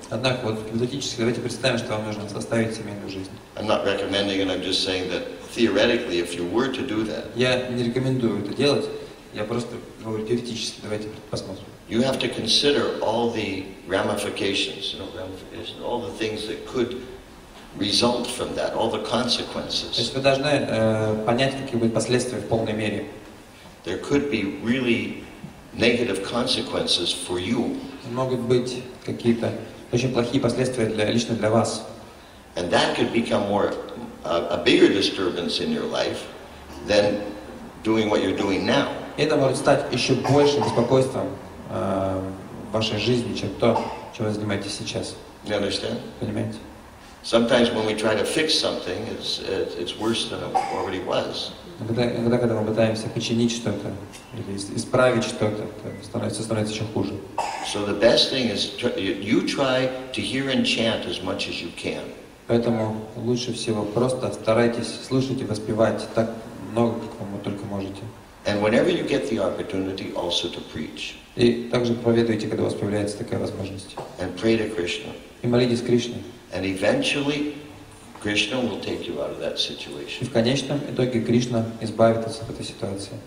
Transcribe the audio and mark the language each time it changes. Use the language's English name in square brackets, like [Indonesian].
[Russian] Однако, вот гипотетически, давайте представим, что вам нужно оставить семейную жизнь. [English] I'm not recommending it, I'm just saying that theoretically, if you were to do that, [Russian] Я не рекомендую это делать, я просто говорю теоретически, давайте посмотрим. [English] you have to consider all the ramifications, all the things that could result from that, all the [Russian] То [English] consequences. [Russian] есть вы должны понять, какие будут последствия в полной мере. [English] There could be really negative consequences for you. [Russian] Могут быть какие-то очень плохие последствия лично для вас. [English] And that could become a bigger disturbance in your life than doing what you're doing now. [Russian] Это может стать еще большим беспокойством в вашей жизни, чем то, чем вы занимаетесь сейчас. [English] You understand? [Russian] Понимаете? [English] Sometimes when we try to fix something, it's worse than it already was. [Russian] Иногда, когда мы пытаемся починить что-то или исправить что-то, становится еще хуже. [English] So the best thing is you try to hear and chant as much as you can. [Russian] Поэтому лучше всего просто старайтесь слушать и воспевать так много, как вы только можете. [English] And whenever you get the opportunity, also to preach. [Russian] И также проповедуйте, когда у вас появляется такая возможность. [English] And pray to Krishna. [Russian] И молитесь Кришне. [English] And eventually, Krishna will take you out of that [Russian] И [English] situation. [Russian] в конечном итоге Кришна избавит вас от этой ситуации.